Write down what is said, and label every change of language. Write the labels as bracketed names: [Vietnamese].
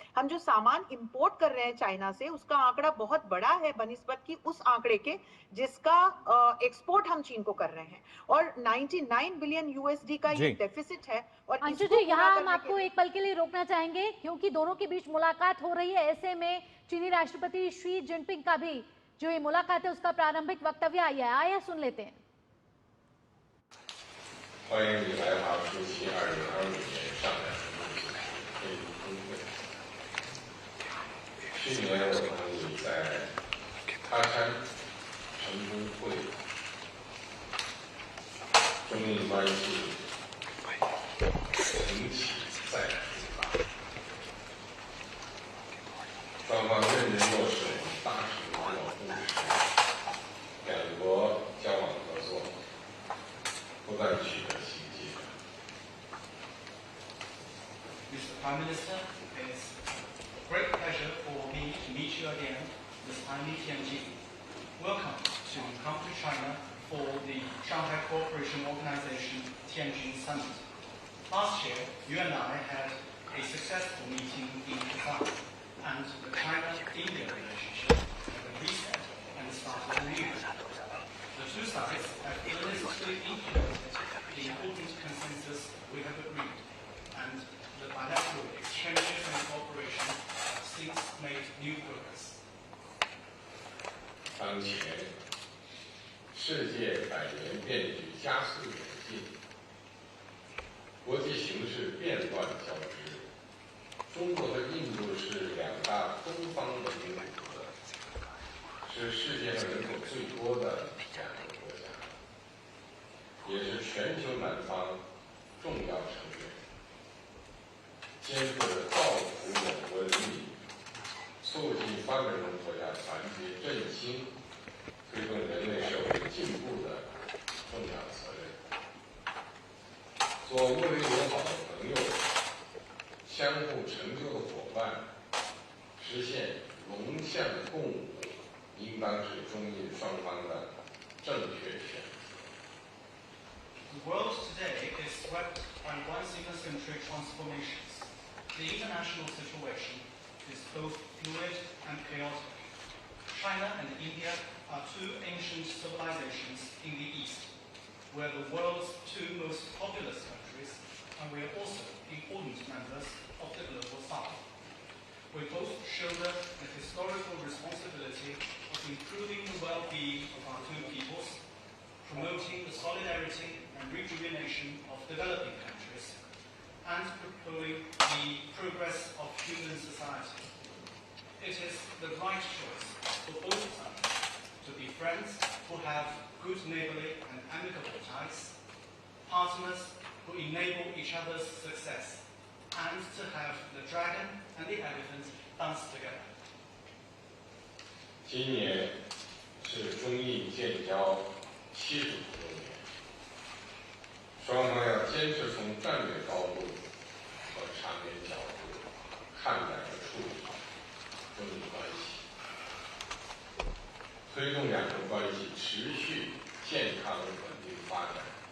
[Hindi] हम जो सामान इंपोर्ट कर रहे हैं चाइना से, उसका आंकड़ा बहुत बड़ा है बनिस्बत की उस आंकड़े के जिसका एक्सपोर्ट हम चीन को कर रहे हैं, और 99 बिलियन यूएसडी का ये डेफिसिट है। और अंशु जी, यहाँ हम आपको एक पल के लिए रोकना चाहेंगे क्योंकि दोनों के बीच मुलाकात हो रही है। ऐसे में चीनी राष्ट्रपति शी जिनपिंग का भी जो ये मुलाकात है उसका प्रारंभिक वक्तव्य आया सुन लेते हैं। [Chinese] 欢迎你来华出席2025年上海会议峰会。去年我和你在喀山成功会中印关系重启再出发，双方认真落实大使领导共识，两国交往合作不断取得新进展。 [English] Mr. Prime Minister, it's a great pleasure for me to meet you again this time in Tianjin. Welcome to come to China for the Shanghai Cooperation Organization Tianjin Summit. Last year, you and I had a successful meeting in Kazan, and the China-India relationship had reset and started anew. The two sides have earnestly implemented the important consensus we have agreed, and the bilateral exchanges and cooperation have since made new progress. [Chinese] 当前，世界百年变局加速演进，国际形势变乱交织。中国和印度是两大东方文明古国，是世界上人口最多的两个国家，也是全球南方重要成员，肩负着造福我国人民、促进发展中国家团结振兴、推动人类社会进步的重要责任。做睦邻友好的朋友，相互成就的伙伴，实现龙象共舞，应当是中印双方的正确选择。 [English] The world today is swept by once-in-a-century transformations. The international situation is both fluid and chaotic. China and India are two ancient civilizations in the East. We're the world's two most populous countries, and we are also important members of the global South. We both shoulder the historical responsibility of improving the well-being of our two peoples, promoting the solidarity and rejuvenation of developing countries, and propelling the progress of human society. It is the right choice for both sides to be friends who have good neighborly and amicable ties, partners who enable each other's success, and to have the dragon and the elephant dance together. [Chinese] 今年是中印建交75周年，双方要坚持从战略高度和长远角度看待和处理中印关系，推动两国关系持续健康稳定发展。